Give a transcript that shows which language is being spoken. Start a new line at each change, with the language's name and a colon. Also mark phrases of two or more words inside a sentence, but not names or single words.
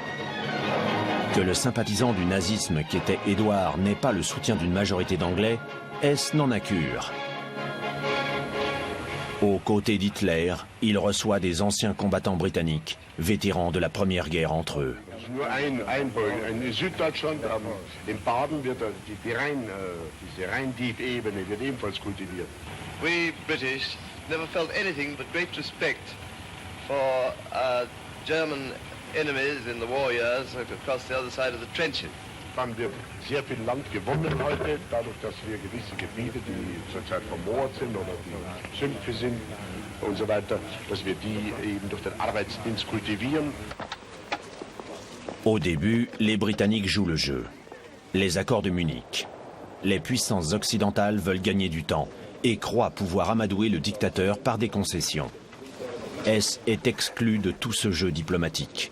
French: Que le sympathisant du nazisme qu'était Édouard n'ait pas le soutien d'une majorité d'Anglais, Hess n'en a cure. Aux côtés d'Hitler, il reçoit des anciens combattants britanniques, vétérans de la Première Guerre entre eux.
German: In Süddeutschland, in Baden wird diese Rhein-Dief-Ebene wird ebenfalls kultiviert.
English: We British never felt anything but great respect for German enemies in the war years across the other side of the trenches.
German: Haben wir sehr viel Land gewonnen heute, dadurch, dass wir gewisse Gebiete, die zurzeit vermoort sind oder die Sümpfe sind und so weiter, dass wir die eben durch den Arbeitsdienst kultivieren.
French: Au début, les Britanniques jouent le jeu. Les accords de Munich. Les puissances occidentales veulent gagner du temps et croient pouvoir amadouer le dictateur par des concessions. Hess est exclu de tout ce jeu diplomatique.